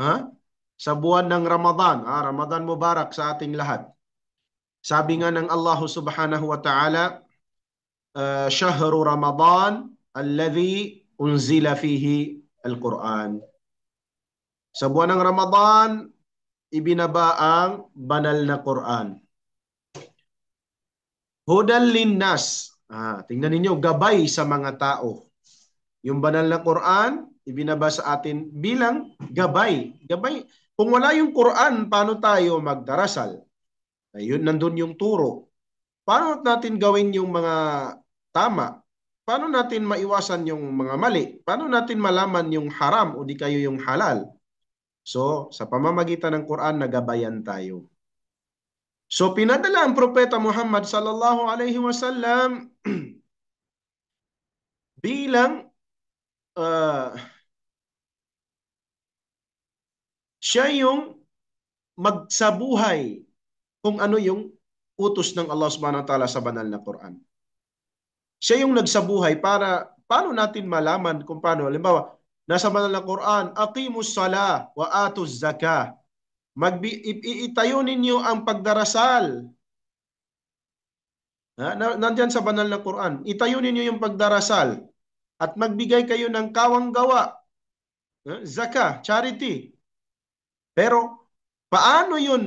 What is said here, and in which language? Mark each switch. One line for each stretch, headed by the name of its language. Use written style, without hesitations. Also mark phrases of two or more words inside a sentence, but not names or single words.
Filipino: Sa buwan ng Ramadan.
Arabic: رمضان مبارك
Filipino: sa ating lahat. Sabi nga ng Allah
Arabic: سبحانه وتعالى, شهر رمضان الذي أنزل فيه القرآن.
Filipino: Sa buwan ng Ramadan, ibinaba ang banal na Quran.
Arabic: هدى للناس.
Filipino: Tingnan ninyo, gabay sa mga tao. Yung banal na Quran, ibinaba sa atin bilang gabay. Gabay. Kung wala yung Quran, paano tayo magdarasal? Ayun, nandun yung turo. Paano natin gawin yung mga tama? Paano natin maiwasan yung mga mali? Paano natin malaman yung haram o di kayo yung halal? So, sa pamamagitan ng Quran, nagabayan tayo. So, pinadala ang Propeta Muhammad
Arabic: صلى الله عليه وسلم
Filipino: bilang siya yung magsabuhay kung ano yung utos ng Allah
Arabic: سبحانه وتعالى
Filipino: sa banal na Quran. Siya yung nagsabuhay para paano natin malaman kung paano. Halimbawa, nasa banal na Quran,
Arabic: أقيموا الصلاة وآتوا الزكاة.
Filipino: Itayo ninyo ang pagdarasal. Nandyan sa banal na Quran. Itayo ninyo yung pagdarasal at magbigay kayo ng kawang gawa. Zakah, charity. Pero paano yun?